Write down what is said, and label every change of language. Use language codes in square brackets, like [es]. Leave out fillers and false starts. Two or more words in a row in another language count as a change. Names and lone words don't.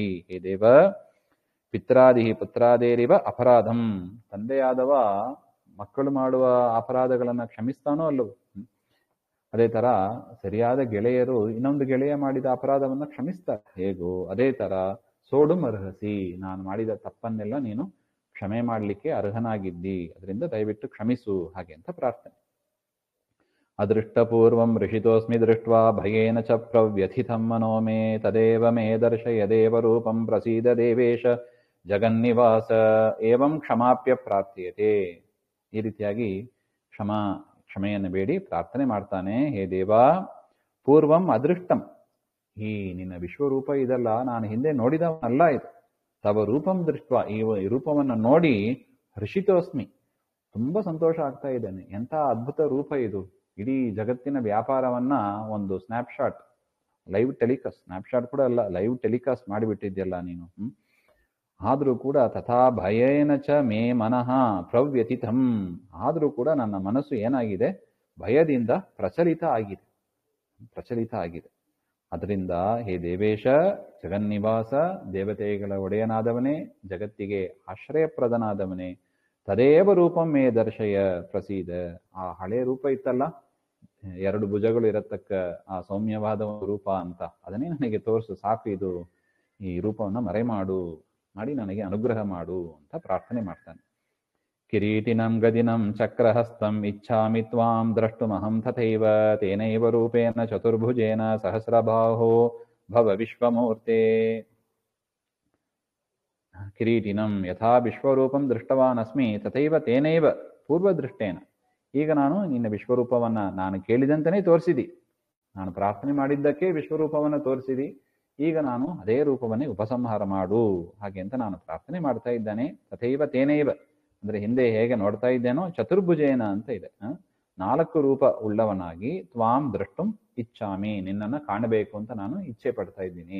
[sa] ಹೇ ದೇವ, ಪಿತ್ರಾದಿ ಪುತ್ರಾದೇರಿವ ಅಪರಾಧಂ, [kn] ತಂದೆಯಾದವ ಮಕ್ಕಳು ಮಾಡುವ ಅಪರಾಧಗಳನ್ನು ಕ್ಷಮಿಸ್ತಾನೋ ಅಲ್ಲವೋ, ಅದೇ ತರ ಸರಿಯಾದ ಗೆಳೆಯರು ಇನ್ನೊಂದು ಗೆಳೆಯ ಮಾಡಿದ ಅಪರಾಧವನ್ನು ಕ್ಷಮಿಸ್ತಾರೆ ಹೇಗೋ, ಅದೇ ತರ [sa] ಸೋಡುಂ ಅರ್ಹಸಿ, [kn] ನಾನು ಮಾಡಿದ ತಪ್ಪನ್ನೆಲ್ಲ ನೀನು ಕ್ಷಮೆ ಮಾಡಲಿಕ್ಕೆ ಅರ್ಹನಾಗಿದ್ದಿ, ಅದರಿಂದ ದಯವಿಟ್ಟು ಕ್ಷಮಿಸು, ಹಾಗೆ ಅಂತ ಪ್ರಾರ್ಥನೆ. [sa] ಅದೃಷ್ಟಪೂರ್ವಂ ಋಷಿತೋಸ್ಮಿ ದೃಷ್ಟ್ವಾ ಭಯೇನ ಚ ಪ್ರವ್ಯಥಿತಂ ಮನೋ ಮೇ ತದೇವ ಮೇ ದರ್ಶಯ ದೇವರೂಪಂ ಪ್ರಸೀದ ದೇವೇಶ ಜಗನ್ನಿವಾಸ ಏವಂ ಕ್ಷಮಾಪ್ಯ ಪ್ರಾರ್ಥ್ಯತೆ. [kn] ಈ ರೀತಿಯಾಗಿ ಕ್ಷಮೆಯನ್ನು ಬೇಡಿ ಪ್ರಾರ್ಥನೆ ಮಾಡ್ತಾನೆ. [sa] ಹೇ ದೇವ, ಪೂರ್ವಂ ಅದೃಷ್ಟಂ, [kn] ಈ ನಿನ್ನ ವಿಶ್ವರೂಪ ಇದಲ್ಲ, ನಾನು ಹಿಂದೆ ನೋಡಿದವನಲ್ಲ ಇದು. [sa] ತವ ರೂಪಂ ದೃಷ್ಟ, [kn] ಈ ರೂಪವನ್ನು ನೋಡಿ ಹರ್ಷಿತೋಸ್ಮಿ, ತುಂಬಾ ಸಂತೋಷ ಆಗ್ತಾ ಇದ್ದೇನೆ. ಎಂಥ ಅದ್ಭುತ ರೂಪ ಇದು. ಇಡೀ ಜಗತ್ತಿನ ವ್ಯಾಪಾರವನ್ನ ಒಂದು [en] snapshot, live telecast, snapshot [kn] ಕೂಡ ಅಲ್ಲ, [en] live telecast [kn] ಮಾಡಿಬಿಟ್ಟಿದ್ಯಲ್ಲ ನೀನು. ಆದ್ರೂ ಕೂಡ [sa] ತಥಾ ಭಯೇನ ಚ ಮೇ ಮನಃ ಪ್ರವ್ಯಥಿತಂ, [kn] ಆದ್ರೂ ಕೂಡ ನನ್ನ ಮನಸ್ಸು ಏನಾಗಿದೆ, ಭಯದಿಂದ ಪ್ರಚಲಿತ ಆಗಿದೆ. ಅದರಿಂದ [sa] ಹೇ ದೇವೇಶ ಜಗನ್ನಿವಾಸ, [kn] ದೇವತೆಗಳ ಒಡೆಯನಾದವನೇ, ಜಗತ್ತಿಗೆ ಆಶ್ರಯಪ್ರದನಾದವನೇ, [sa] ತದೇವ ರೂಪಂ ಮೇ ದರ್ಶಯ ಪ್ರಸೀದ, [kn] ಆ ಹಳೆ ರೂಪ ಇತ್ತಲ್ಲ, 2 ಭುಜಗಳು ಇರತಕ್ಕ ಆ ಸೌಮ್ಯವಾದ ರೂಪ ಅಂತ, ಅದನ್ನೇ ನನಗೆ ತೋರಿಸು, ಸಾಕು, ಇದು ಈ ರೂಪವನ್ನು ಮಾಡಿ ನನಗೆ ಅನುಗ್ರಹ ಮಾಡು ಅಂತ ಪ್ರಾರ್ಥನೆ ಮಾಡ್ತಾನೆ. [sa] ಕಿರೀಟಿನಂ ಗದಿನಂ ಚಕ್ರಹಸ್ತಂ ಇಚ್ಛಾಮಿ ತ್ವಾಂ ದ್ರಷ್ಟುಮಹಂ ತಥೈವ ತೇನೈವ ರೂಪೇಣ ಚತುರ್ಭುಜೇನ ಸಹಸ್ರಬಾಹೋ ಭವ ವಿಶ್ವಮೂರ್ತೆ. ಕಿರೀಟಿನಂ ಯಥಾ ವಿಶ್ವರೂಪಂ ದೃಷ್ಟವಾನ್ ಅಸ್ಮಿ ತಥೈವ ತೇನೈವ ಪೂರ್ವದೃಷ್ಟೇನ. [kn] ಈಗ ನಾನು ನಿನ್ನ ವಿಶ್ವರೂಪವನ್ನ ನಾನು ಕೇಳಿದಂತೆಯೇ ತೋರಿಸಿದಿ, ನಾನು ಪ್ರಾರ್ಥನೆ ಮಾಡಿದ್ದಕ್ಕೆ ವಿಶ್ವರೂಪವನ್ನು ತೋರಿಸಿದಿ, ಈಗ ನಾನು ಅದೇ ರೂಪವನ್ನೇ ಉಪಸಂಹಾರ ಮಾಡು, ಹಾಗೆ ಅಂತ ನಾನು ಪ್ರಾರ್ಥನೆ ಮಾಡ್ತಾ ಇದ್ದಾನೆ. [sa] ತಥೈವ ತೇನೈವ [kn] ಅಂದ್ರೆ ಹಿಂದೆ ಹೇಗೆ ನೋಡ್ತಾ ಇದ್ದೇನೋ, ಚತುರ್ಭುಜೇನ ಅಂತ ಇದೆ, 4 ರೂಪ ಉಳ್ಳವನಾಗಿ, [sa] ತ್ವಾಂ ದ್ರಷ್ಟುಂ ಇಚ್ಛಾಮಿ, [kn] ನಿನ್ನನ್ನು ಕಾಣಬೇಕು ಅಂತ ನಾನು ಇಚ್ಛೆ ಪಡ್ತಾ ಇದ್ದೀನಿ.